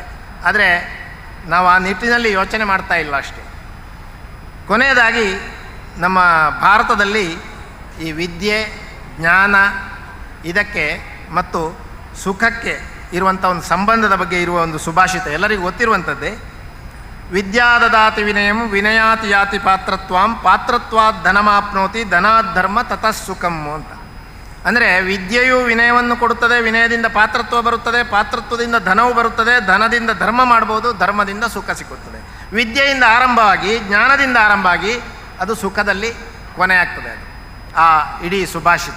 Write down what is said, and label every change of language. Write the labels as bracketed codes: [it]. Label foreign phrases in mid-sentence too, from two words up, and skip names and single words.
[kn] ಆದರೆ ನಾವು ಆ ನಿಟ್ಟಿನಲ್ಲಿ ಯೋಚನೆ ಮಾಡ್ತಾ ಇಲ್ಲ ಅಷ್ಟೇ. ಕೊನೆಯದಾಗಿ ನಮ್ಮ ಭಾರತದಲ್ಲಿ ಈ ವಿದ್ಯೆ, ಜ್ಞಾನ ಇದಕ್ಕೆ ಮತ್ತು ಸುಖಕ್ಕೆ ಇರುವಂಥ ಒಂದು ಸಂಬಂಧದ ಬಗ್ಗೆ ಇರುವ ಒಂದು ಸುಭಾಷಿತ ಎಲ್ಲರಿಗೂ ಗೊತ್ತಿರುವಂಥದ್ದೇ. [sa] ವಿದ್ಯಾದದಾತಿ ವಿನಯಂ ವಿನಯಾತಿ ಯಾತಿ ಪಾತ್ರತ್ವಾಂ ಪಾತ್ರತ್ವಾತ್ ಧನಮಾಪ್ನೋತಿ ಧನಾತ್ ಧರ್ಮ ತತಃ ಸುಖಂ ಅಂತ. [kn] ಅಂದರೆ ವಿದ್ಯೆಯು ವಿನಯವನ್ನು ಕೊಡುತ್ತದೆ, ವಿನಯದಿಂದ ಪಾತ್ರತ್ವ ಬರುತ್ತದೆ, ಪಾತ್ರತ್ವದಿಂದ ಧನವು ಬರುತ್ತದೆ, ಧನದಿಂದ ಧರ್ಮ ಮಾಡ್ಬೋದು, ಧರ್ಮದಿಂದ ಸುಖ ಸಿಕ್ಕುತ್ತದೆ. ವಿದ್ಯೆಯಿಂದ ಆರಂಭವಾಗಿ, ಜ್ಞಾನದಿಂದ ಆರಂಭವಾಗಿ ಅದು ಸುಖದಲ್ಲಿ ಕೊನೆಯಾಗ್ತದೆ. ಅದು ಆ ಇಡೀ ಸುಭಾಷಿತ.